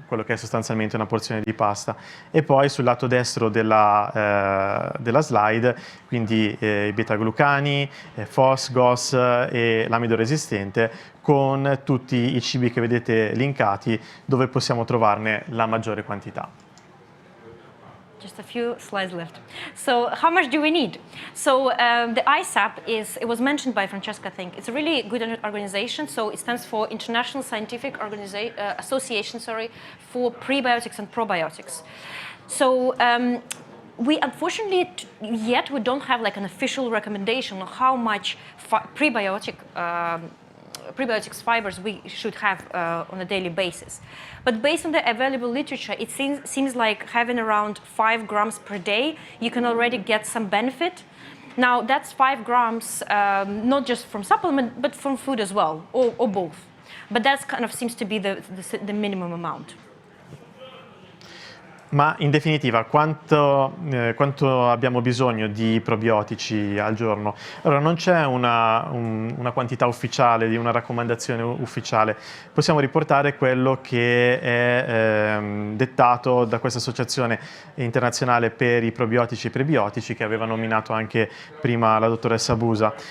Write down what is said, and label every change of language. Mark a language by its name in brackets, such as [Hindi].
[Italian] quello che è sostanzialmente una porzione di pasta. E poi sul lato destro della slide, quindi i beta-glucani, FOS, GOS e l'amido resistente, con tutti i cibi che vedete linkati, dove possiamo trovarne la maggiore quantità. [English] Just a few slides left. So how much do we need? So the ISAP it was mentioned by Francesca, I think. It's a really good organization. So it stands for International Scientific Association, for Prebiotics and Probiotics. So we unfortunately yet we don't have like an official recommendation on how much prebiotics fibers we should have on a daily basis. But based on the available literature, it seems like having around 5 grams per day, you can already get some benefit. Now, that's 5 grams, not just from supplement, but from food as well, or both. But that kind of seems to be the minimum amount. [Italian] Ma in definitiva, quanto abbiamo bisogno di probiotici al giorno? Allora, non c'è una quantità ufficiale, di una raccomandazione ufficiale. Possiamo riportare quello che è dettato da questa associazione internazionale per i probiotici e prebiotici, che aveva nominato anche prima la dottoressa Busa.